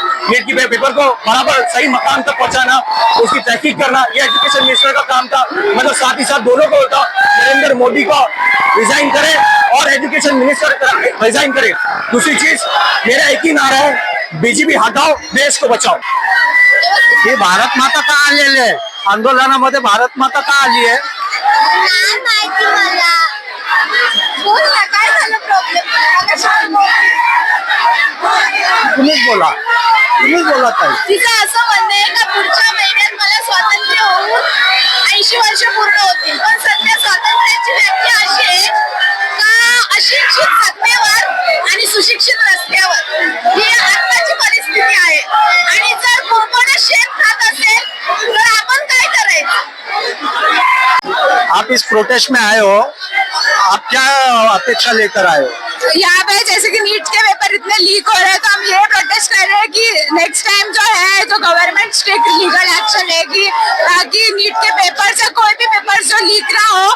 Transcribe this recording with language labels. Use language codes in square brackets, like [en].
[hi] NEET के paper को बराबर सही मकाम तक पहुंचाना, उसकी तहकीक करना, ये एजुकेशन मिनिस्टर का काम था। मतलब साथ ही साथ दोनों को होता, नरेंद्र मोदी को रिजाइन करे और एजुकेशन मिनिस्टर रिजाइन करे। दूसरी चीज मेरा एक ही नारा है, बीजेपी हटाओ, देश को बचाओ। [mr] ही भारत माता का आलेले आंदोलनामध्ये भारत माता का आली आहे? नाही माहिती मला. बोल ना, काय झालं प्रॉब्लेम? तुम्हीच बोला ताई. तिचं असं म्हणणं आहे का पुढच्या महिन्यात मला स्वातंत्र्य होऊन 80 वर्ष पूर्ण होतील, पण सध्या स्वातंत्र्याची व्याख्या अशी आहे का अशिक्षित जखमेवर आणि सुशिक्षित रस्त्यावर ही आत्ताची परिस्थिती आहे. आणि जर कुरपण शेत खात असेल तर आपण काय करायचं? [hi] आप इस प्रोटेस्ट में आए हो, आप क्या अपेक्षा लेकर आए हो? यहाँ पे जैसे कि नीट के पेपर इतने लीक हो रहे हैं तो हम ये प्रोटेस्ट कर रहे हैं कि नेक्स्ट टाइम जो है तो गवर्नमेंट स्ट्रिक्ट लीगल एक्शन लेगी ताकि नीट के पेपर से कोई भी पेपर जो लीक ना हो।